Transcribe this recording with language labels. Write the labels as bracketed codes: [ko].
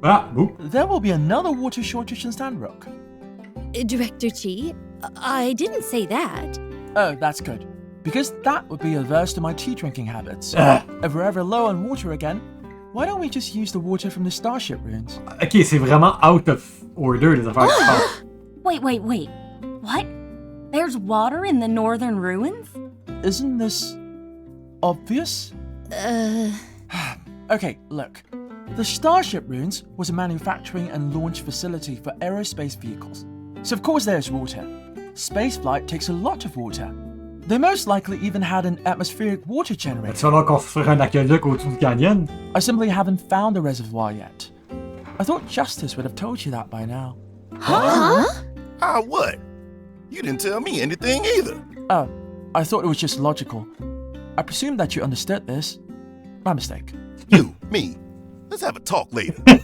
[en] Boop. There will be another water shortage in Sandrock. Director Chi, I didn't say that. Oh, that's good. Because that would be adverse to my tea drinking habits. If we're ever low on water again, why don't we just use the water from the Starship ruins? [fr] Ok, c'est vraiment [en] out of order [fr] les affaires qui passent. [en] Wait. What? There's water in the northern ruins? Isn't this obvious? Okay, look. The Starship ruins was a manufacturing and launch facility for aerospace vehicles. So of course there's water. Spaceflight takes a lot of water. They most likely even had an atmospheric water generator. [fr] Tu vas alors construire un aqueduc au-dessus du canyon? [en] I simply haven't found a reservoir yet. I thought Justice would have told you that by now. Huh? What? You didn't tell me anything either. Oh, I thought it was just logical. I presumed that you understood this. My mistake. You, me. Let's have a talk later.